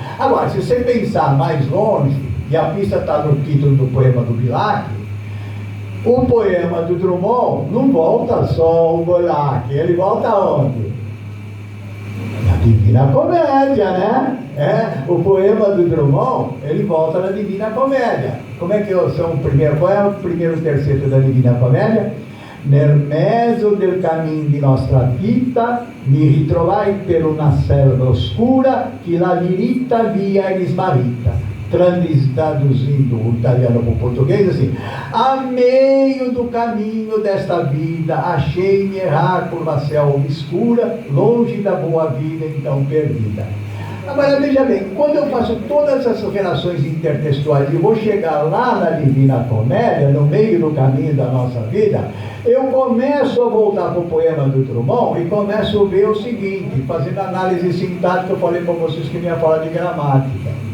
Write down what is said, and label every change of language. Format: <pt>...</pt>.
<pt>Agora, se você pensar mais longe, e a pista está no título do poema do Bilac, o poema do Drummond não volta só ao Bilac, ele volta aonde? Na Divina Comédia, né? O poema do Drummond, ele volta na Divina Comédia. Como é que são o primeiro? Qual é o primeiro terceto da Divina Comédia?</pt> <it>Nel mezzo del camin di nostra vita mi ritrovai per una selva oscura che la diritta via è smarrita.</it> <pt>Traduzindo o italiano para o português, assim: a meio do caminho desta vida, achei-me errar por uma selva obscura, longe da boa vida então perdida. Agora veja bem, quando eu faço todas essas relações intertextuais e vou chegar lá na Divina Comédia, no meio do caminho da nossa vida, eu começo a voltar para o poema do Drummond e começo a ver o seguinte, fazendo análise sintática. Eu falei para vocês que não ia falar de gramática.</pt>